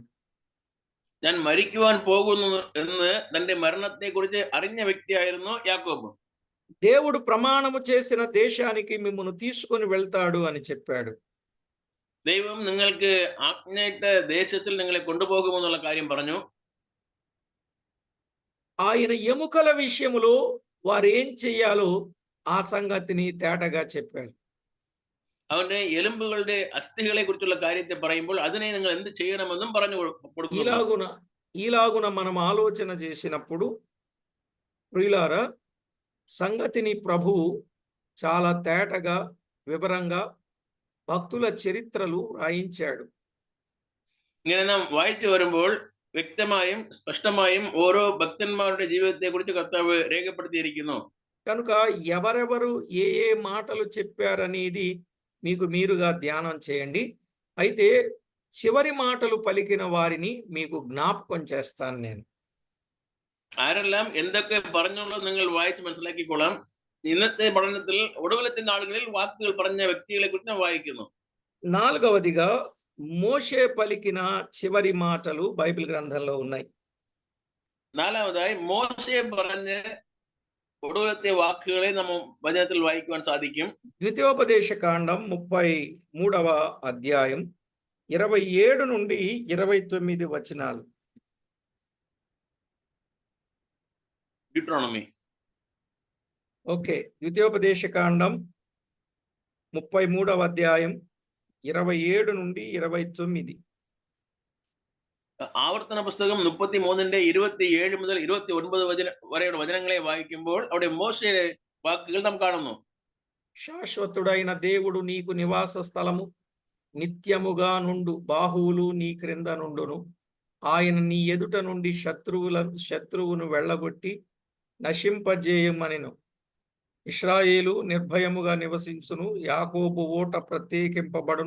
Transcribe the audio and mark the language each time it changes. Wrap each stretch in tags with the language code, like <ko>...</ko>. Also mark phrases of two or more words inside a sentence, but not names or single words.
<ml>ഞാൻ മരിക്കുവാൻ പോകുന്നു എന്ന് തന്റെ മരണത്തെ കുറിച്ച് അറിഞ്ഞ വ്യക്തിയായിരുന്നു യാക്കോബ്.</ml> <te>దేవుడు ప్రమాణము చేసిన దేశానికి మిమ్మును తీసుకొని వెళ్తాడు అని చెప్పాడు.</te> <ml>ദൈവം നിങ്ങൾക്ക് ആജ്ഞയിട്ട ദേശത്തിൽ നിങ്ങളെ കൊണ്ടുപോകുമെന്നുള്ള കാര്യം പറഞ്ഞു.</ml> <te>ఆయన ఎముకల విషయములో వారు ఏం చెయ్యాలో ఆ సంగతిని తేటగా చెప్పాడు.</te> <ml>അവന്റെ എലുമ്പുകളുടെ അസ്ഥികളെ കുറിച്ചുള്ള കാര്യത്തെ പറയുമ്പോൾ അതിനെ നിങ്ങൾ എന്ത് ചെയ്യണമെന്നും പറഞ്ഞു കൊടുക്കുന്നു.</ml> <te>ఈలాగున మనం ఆలోచన చేసినప్పుడు ప్రియులారా, సంగతిని ప్రభువు చాలా తేటగా వివరంగా భక్తుల చరిత్రలు రాయించాడు.</te> <ml>ഇങ്ങനെ നാം വായിച്ചു വരുമ്പോൾ വ്യക്തമായും സ്പഷ്ടമായും ഓരോ ഭക്തന്മാരുടെ ജീവിതത്തെ കുറിച്ച് കർത്താവ് രേഖപ്പെടുത്തിയിരിക്കുന്നു.</ml> <te>కనుక ఎవరెవరు ఏ మాటలు చెప్పారనేది మీకు మీరుగా ధ్యానం చేయండి. అయితే చివరి మాటలు పలికిన వారిని మీకు జ్ఞాపకం చేస్తాను నేను.</te> <ml>ആരെല്ലാം എന്തൊക്കെ പറഞ്ഞുള്ളത് നിങ്ങൾ വായിച്ച് മനസ്സിലാക്കിക്കൊള്ളാം. ഇന്നത്തെ പഠനത്തിൽ ഒടുവിലത്തെ നാളുകളിൽ വാക്കുകൾ പറഞ്ഞ വ്യക്തികളെ കുറിച്ച് നാം വായിക്കുന്നു.</ml> <te>నాలుగవదిగా మోషే పలికిన చివరి మాటలు బైబిల్ గ్రంథంలో ఉన్నాయి.</te> <ml>നാലാമതായി മോശെ പറഞ്ഞ ഒടുവിലത്തെ വാക്കുകളെ നമ്മൾ വചനത്തിൽ വായിക്കുവാൻ സാധിക്കും.</ml> <te>ద్వితీయోపదేశ కాండం 33వ అధ్యాయం 27 నుండి 29 వచనాలు. డ్యూట్రానమీ. ఓకే, ద్వితీయోపదేశ కాండం 33వ అధ్యాయం 27 నుండి 29.</te> <ml>ആവർത്തന പുസ്തകം 33ന്റെ 27 മുതൽ 29 വരെയുള്ള വചനങ്ങളെ വായിക്കുമ്പോൾ അവിടെ മോശയുടെ വാക്കുകൾ നാം കാണുന്നു.</ml> <te>శాశ్వతుడైన దేవుడు నీకు నివాస స్థలము, నిత్యముగా నుండు బాహువులు నీ క్రింద నుండును. ఆయన నీ ఎదుట నుండి శత్రువును వెళ్ళగొట్టి నశింపజేయమనెను. ఇశ్రాయేలు నిర్భయముగా నివసించును, యాకోబు ఓట ప్రత్యేకింపబడును.</te>